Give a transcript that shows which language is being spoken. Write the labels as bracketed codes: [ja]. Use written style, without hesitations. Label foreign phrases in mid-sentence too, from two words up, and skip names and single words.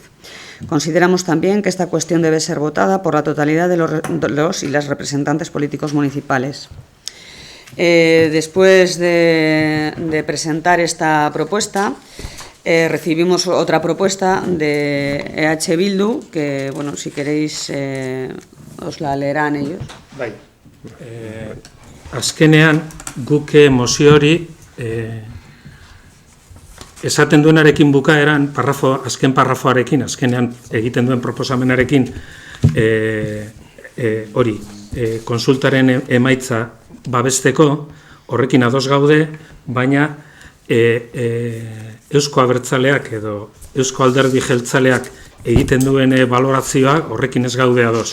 [es] Consideramos también que esta cuestión debe ser votada por la totalidad de los y las representantes políticos municipales. Después de presentar esta propuesta, recibimos otra propuesta de EH Bildu, que, bueno, si queréis, os la leerán ellos. [eu] Bai. Azkenean, guk mozio hori esaten duenarekin bukaeran, azken parrafoarekin, azkenean egiten duen proposamenarekin hori, konsultaren emaitza babesteko, horrekin ados gaude, baina Eusko Abertzaleak edo Eusko Alderdi Jeltzaleak egiten duen balorazioa horrekin ez gaude ados.